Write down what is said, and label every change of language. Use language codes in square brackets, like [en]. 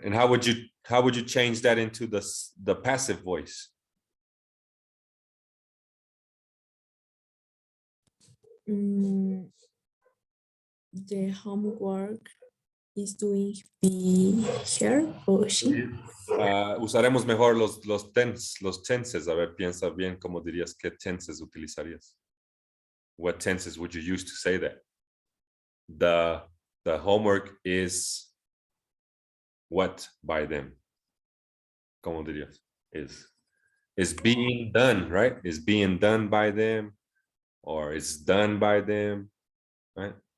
[en] And how would you change that into the passive voice? The homework is doing her or she. [es] Usaremos mejor los tenses. A ver, piensa bien cómo dirías, qué tenses utilizarías. [en] What tenses would you use to say that? The homework is what by them? [es] ¿Cómo dirías? [en] Is being done, right? Is being done by them, or is done by them, right?